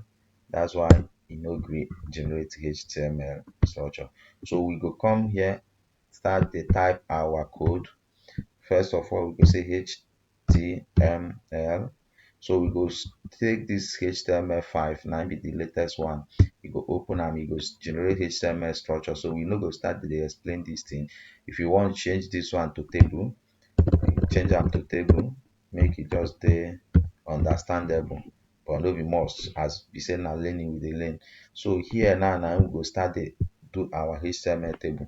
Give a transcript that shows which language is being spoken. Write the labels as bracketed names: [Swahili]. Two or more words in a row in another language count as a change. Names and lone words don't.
[Nigerian Pidgin] That's why e no gree generate HTML structure. So we go come here, start the type our code. First of all, we go say HTML. So we go take this HTML5, now be the latest one. We go open am, e go generate HTML structure. So we no go start to dey explain this thing. If you want change this one to table, change am to table, make it just dey understandable, but no be must, as be say na learning we dey learn. So here now we go start dey do our HTML table.